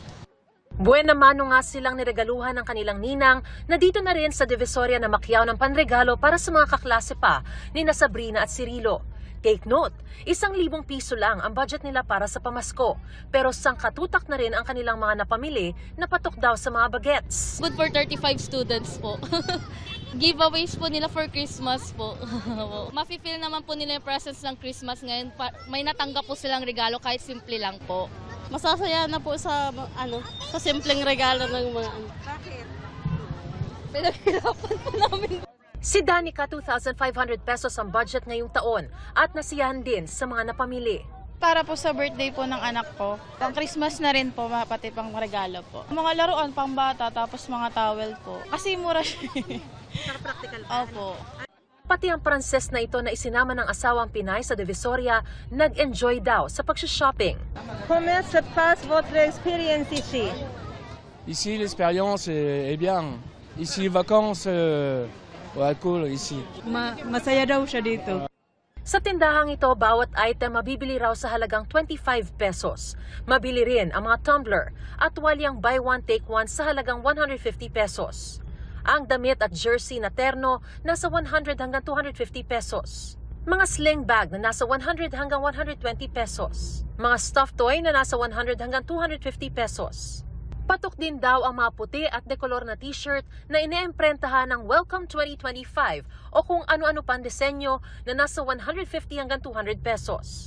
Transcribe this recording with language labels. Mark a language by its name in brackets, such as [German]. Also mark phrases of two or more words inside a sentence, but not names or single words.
[Filipino] Buena mano nga silang niregaluhan ng kanilang ninang na dito na rin sa Divisoria na makyaw ng panregalo para sa mga kaklase pa ni na Sabrina at Cirilo. [English] Take note, [Filipino] 1,000 piso lang ang budget nila para sa pamasko. Pero sangkatutak na rin ang kanilang mga napamili na patok daw sa mga bagets. [English] Good for 35 students po. [Filipino] Giveaways po nila [English] for Christmas [Filipino] po. Mafe-feel naman po nila yung presence ng Christmas ngayon. May natanggap po silang regalo kahit simple lang po. Masasaya na po sa sa simpleng regalo ng mga Bakit? Pinaghirapan po namin. Si Danica, 2,500 pesos ang budget ngayong taon at nasiyahan din sa mga napamili. Para po sa birthday po ng anak ko. Pang Christmas na rin po, pati pang regalo po. Mga laruan pang bata, tapos mga towel po. Kasi mura siya. Practical pa. Opo. Pati ang Pranses na ito na isinama ng asawang Pinay sa Divisoria, nag-enjoy daw sa pag-shopping. [French] Comment se passe votre expérience ici? Ici, l'expérience est bien. Ici, les vacances, cool ici. [Filipino] Masaya daw siya dito. Sa tindahang ito, bawat item mabibili raw sa halagang 25 pesos. Mabili rin ang mga tumbler at walyang [English] buy one take one [Filipino] sa halagang 150 pesos. Ang damit at jersey na terno nasa 100 hanggang 250 pesos. Mga sling bag na nasa 100 hanggang 120 pesos. Mga [English] stuffed toy [Filipino] na nasa 100 hanggang 250 pesos. Patok din daw ang mga puti at dekolor na t-shirt na ine-emprentahan ng Welcome 2025 o kung ano-ano pang disenyo na nasa 150 hanggang 200 pesos.